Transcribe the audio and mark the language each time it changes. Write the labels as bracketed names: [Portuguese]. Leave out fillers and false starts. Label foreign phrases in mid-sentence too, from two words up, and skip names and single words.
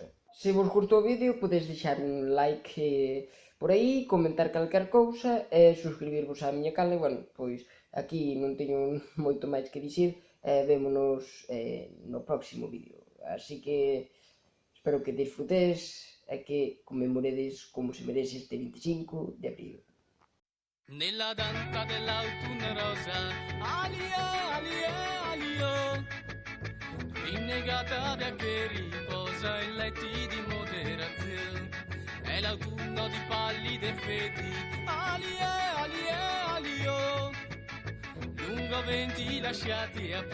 [Galician] Se vos gustou o vídeo, podedes deixar un like por aí, comentar calquer cousa e suscribirvos á miña canle. Pois aquí non teño moito máis que dicir, vémonos no próximo vídeo. Así que espero que disfrutedes e que conmemoredes como se merece este 25 de abril. [Italian] Nella danza dell'autunno rosa, alia, alia, alio, rinnegata da che riposa in letti di moderazione, è l'autunno di pallide feti, alia, alia, alio, lungo venti lasciati a